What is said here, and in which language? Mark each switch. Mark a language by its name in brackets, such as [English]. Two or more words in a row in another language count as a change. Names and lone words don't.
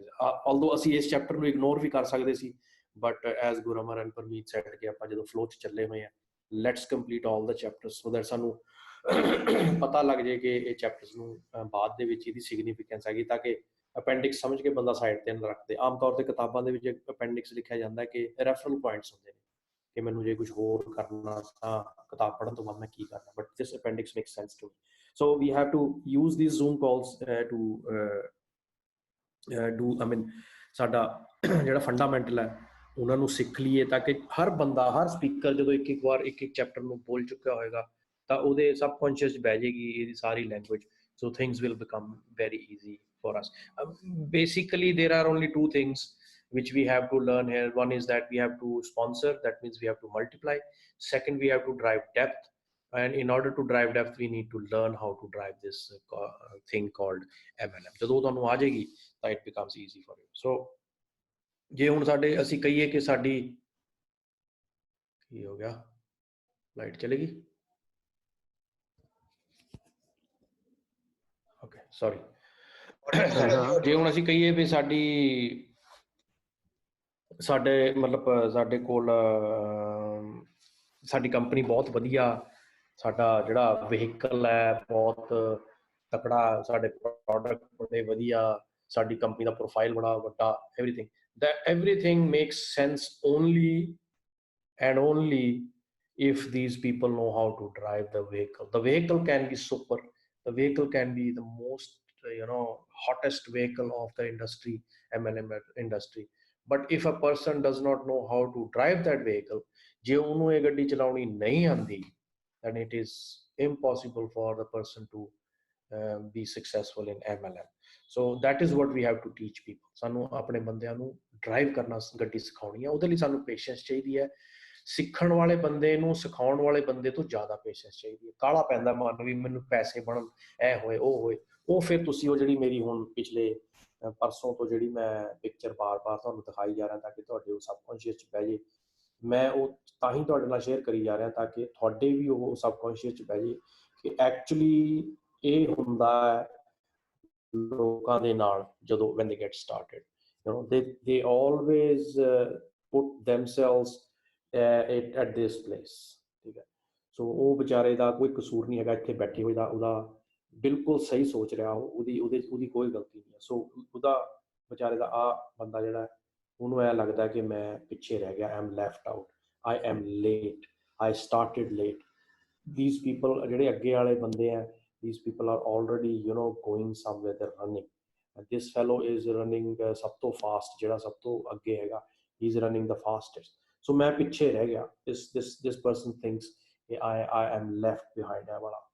[Punjabi] ਆਲਦੋ ਅਸੀਂ ਇਸ ਚੈਪਟਰ ਨੂੰ ਇਗਨੋਰ ਵੀ ਕਰ ਸਕਦੇ ਸੀ, [English] but as Gurmar and Parmeet said [Punjabi] ਕਿ ਆਪਾਂ ਜਦੋਂ ਫਲੋ 'ਚ ਚੱਲੇ ਹੋਏ ਹਾਂ, [English] let's complete all the chapters so that [Punjabi] ਸਾਨੂੰ ਪਤਾ ਲੱਗ ਜਾਏ ਕਿ ਇਹ ਚੈਪਟਰਸ ਨੂੰ ਬਾਅਦ ਦੇ ਵਿੱਚ ਇਹਦੀ ਸਿਗਨੀਫਿਕੈਂਸ ਹੈਗੀ, ਤਾਂ ਕਿ ਅਪੈਂਡਿਕਸ ਸਮਝ ਕੇ ਬੰਦਾ ਸਾਈਡ 'ਤੇ ਨਾ ਰੱਖਦੇ। ਆਮ ਤੌਰ 'ਤੇ ਕਿਤਾਬਾਂ ਦੇ ਵਿੱਚ ਅਪੈਂਡਿਕਸ ਲਿਖਿਆ ਜਾਂਦਾ ਕਿ [English] referral points [Punjabi] ਹੁੰਦੇ ਨੇ ਕਿ ਮੈਨੂੰ ਜੇ ਕੁਝ ਹੋਰ ਕਰਨਾ ਤਾਂ ਕਿਤਾਬ ਪੜ੍ਹਨ ਤੋਂ ਬਾਅਦ ਮੈਂ ਕੀ ਕਰਨਾ, [English] but this appendix makes sense to me. So we have to use these Zoom calls to do, I mean, [Punjabi] ਸਾਡਾ ਜਿਹੜਾ ਫੰਡਾਮੈਂਟਲ ਹੈ ਉਹਨਾਂ ਨੂੰ ਸਿੱਖ ਲਈਏ, ਤਾਂ ਕਿ ਹਰ ਬੰਦਾ, ਹਰ ਸਪੀਕਰ ਜਦੋਂ ਇੱਕ ਇੱਕ ਵਾਰ ਇੱਕ ਇੱਕ ਚੈਪਟਰ ਨੂੰ ਬੋਲ ਚੁੱਕਿਆ ਹੋਏਗਾ ਤਾਂ ਉਹਦੇ ਸਬਕੌਂਸ਼ੀਅਸ 'ਚ ਬਹਿ ਜਾਏਗੀ ਇਹਦੀ ਸਾਰੀ ਲੈਂਗੁਏਜ। [English] So things will become very easy for us. Basically there are only two things which we have to learn here. One is that we have to sponsor, that means we have to multiply. Second, we have to drive depth, and in order to drive depth we need to learn how to drive this thing called MLM. [Punjabi] ਜਦੋਂ ਤੁਹਾਨੂੰ ਆ ਜਾਏਗੀ ਤਾਂ [English] it becomes easy for you. [Punjabi] So ਜੇ ਹੁਣ ਸਾਡੇ ਅਸੀਂ ਕਹੀਏ ਕਿ ਸਾਡੀ ਕੀ ਹੋ ਗਿਆ, ਲਾਈਟ ਚਲੀ ਗਈ, [English] okay sorry. [Punjabi] ਜੇ ਹੁਣ ਅਸੀਂ ਕਹੀਏ ਵੀ ਸਾਡੇ ਮਤਲਬ ਸਾਡੇ ਕੋਲ ਸਾਡੀ ਕੰਪਨੀ ਬਹੁਤ ਵਧੀਆ, ਸਾਡਾ ਜਿਹੜਾ ਵਹੀਕਲ ਹੈ ਬਹੁਤ ਤਕੜਾ, ਸਾਡੇ ਪ੍ਰੋਡਕਟ ਬੜੇ ਵਧੀਆ, ਸਾਡੀ ਕੰਪਨੀ ਦਾ ਪ੍ਰੋਫਾਈਲ ਬੜਾ ਵੱਡਾ, [English] everything makes sense only and only if these people know how to drive the vehicle. The vehicle can be super, the vehicle can be the most hottest vehicle of the industry, MLM industry, but if a person does not know how to drive that vehicle, [Punjabi] ਜੇ ਉਹਨੂੰ ਇਹ ਗੱਡੀ ਚਲਾਉਣੀ ਨਹੀਂ ਆਉਂਦੀ, [English] then it is impossible for the person to be successful in MLM. So that is what we have to teach people. [Punjabi] ਸਾਨੂੰ ਆਪਣੇ ਬੰਦਿਆਂ ਨੂੰ ਡਰਾਈਵ ਕਰਨਾ, ਗੱਡੀ ਸਿਖਾਉਣੀ ਹੈ, ਉਹਦੇ ਲਈ ਸਾਨੂੰ ਪੇਸ਼ੈਂਸ ਚਾਹੀਦੀ ਹੈ। ਸਿੱਖਣ ਵਾਲੇ ਬੰਦੇ ਨੂੰ ਸਿਖਾਉਣ ਵਾਲੇ ਬੰਦੇ ਤੋਂ ਜ਼ਿਆਦਾ ਪੇਸ਼ੈਂਸ ਚਾਹੀਦੀ ਹੈ। ਕਾਹਲਾ ਪੈਂਦਾ ਮਨ ਵੀ ਮੈਨੂੰ ਪੈਸੇ ਬਣਨ, ਇਹ ਹੋਏ ਉਹ ਹੋਏ, ਉਹ ਫਿਰ ਤੁਸੀਂ ਉਹ ਜਿਹੜੀ ਮੇਰੀ ਹੁਣ ਪਿਛਲੇ ਪਰਸੋਂ ਤੋਂ ਜਿਹੜੀ ਮੈਂ ਪਿਕਚਰ ਬਾਰ-ਬਾਰ ਤੁਹਾਨੂੰ ਦਿਖਾਈ ਜਾ ਰਿਹਾ ਤਾਂ ਕਿ ਤੁਹਾਡੇ ਉਹ ਸਬਕੌਂਸ਼ੀਅਸ 'ਚ ਬਹਿ ਜੇ, ਮੈਂ ਉਹ ਤਾਂ ਹੀ ਤੁਹਾਡੇ ਨਾਲ ਸ਼ੇਅਰ ਕਰੀ ਜਾ ਰਿਹਾ ਤਾਂ ਕਿ ਤੁਹਾਡੇ ਵੀ ਉਹ ਸਬਕੌਂਸ਼ੀਅਸ 'ਚ ਬਹਿ ਜੇ ਕਿ ਐਕਚੁਅਲੀ ਇਹ ਹੁੰਦਾ ਲੋਕਾਂ ਦੇ ਨਾਲ ਜਦੋਂ [English] when they get started, they always put themselves at this place, [Punjabi] ਠੀਕ ਹੈ। ਸੋ ਉਹ ਵਿਚਾਰੇ ਦਾ ਕੋਈ ਕਸੂਰ ਨਹੀਂ ਹੈਗਾ ਇੱਥੇ ਬੈਠੇ ਹੋਏ ਦਾ, ਉਹਦਾ ਬਿਲਕੁਲ ਸਹੀ ਸੋਚ ਰਿਹਾ, ਉਹਦੀ ਕੋਈ ਗਲਤੀ ਨਹੀਂ ਹੈ। ਸੋ ਉਹਦਾ ਵਿਚਾਰੇ ਦਾ ਬੰਦਾ ਜਿਹੜਾ ਉਹਨੂੰ ਇਹ ਲੱਗਦਾ ਕਿ ਮੈਂ ਪਿੱਛੇ ਰਹਿ ਗਿਆ, [English] I'm left out, I am late, I started late. These people [Punjabi] ਜਿਹੜੇ ਅੱਗੇ ਵਾਲੇ ਬੰਦੇ ਆ, [English] these people are already going somewhere, they're running, and this fellow is running [Punjabi] ਸਭ ਤੋਂ [English] fast, [Punjabi] ਜਿਹੜਾ ਸਭ ਤੋਂ ਅੱਗੇ ਹੈਗਾ, [English] he is running the fastest. [Punjabi] So ਮੈਂ ਪਿੱਛੇ ਰਹਿ ਗਿਆ, [English] this person thinks I am left behind [Punjabi] ਹੈ ਵਾਲਾ।